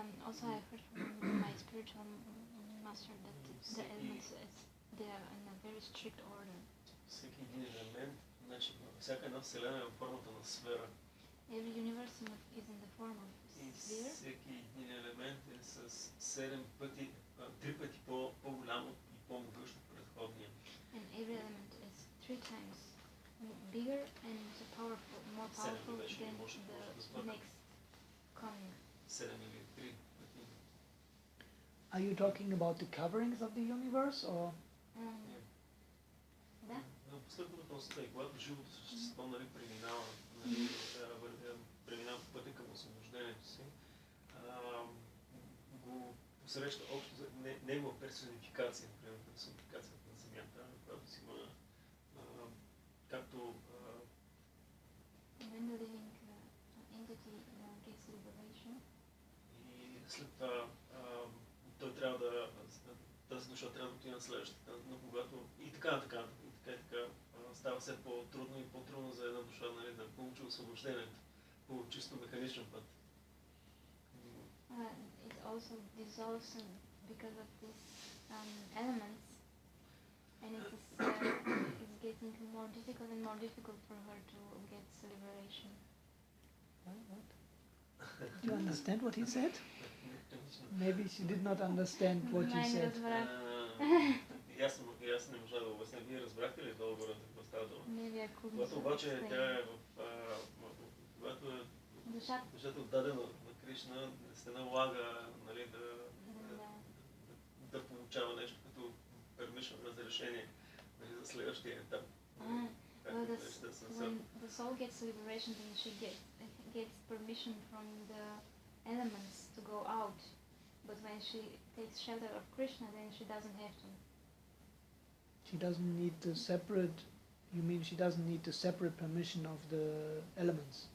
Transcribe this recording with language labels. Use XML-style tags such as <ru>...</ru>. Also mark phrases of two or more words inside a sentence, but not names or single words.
<en>Also, I heard from my spiritual master that the elements they are in a very strict order.</en> <bg>Всеки един елемент, значи всяка една вселена е в формата на сфера.</bg> <en>Every universe is in the form of sphere.</en> <bg>И всеки един елемент е с 7 пъти, 3 пъти по-голям и по-могъщ от предходния.</bg> <en>And every element is 3 times bigger and more powerful than the next coming.</en> <bg>7 или 3 пъти.</bg> <en>Are you talking about the coverings of the universe or?</en> <bg>Да. Последно въпросът е, когато живото същество преминава по пътя към освобождението си, го посреща общо за негова персонификация, например персонификацията на Земята, която си има както</bg> <en>When the living entity gets liberation,</en> <bg>и след това той трябва тази душа трябва да отиде на следващата, но когато и така става все по-трудно и по-трудно за една душа, нали, да получи освобождението по чисто механичен път.</bg> <en>It also dissolves because of these elements, and it's getting more difficult for her to get liberation. What? Do you understand what he said? Maybe she did not understand what you said.</en> <bg>Аз не можа да обясня. Вие разбрахте ли долу горе какво става дума? Когато обаче тя е когато душата е отдадена на Кришна, не се налага, нали, да получава нещо като пермишън, разрешение, нали, за следващия етап.</bg> <en>When the soul gets liberation, then she gets permission from the elements to go out. But when she takes shelter of Krishna, then she doesn't have to. She doesn't need the separate. You mean she doesn't need the separate permission of the elements?</en>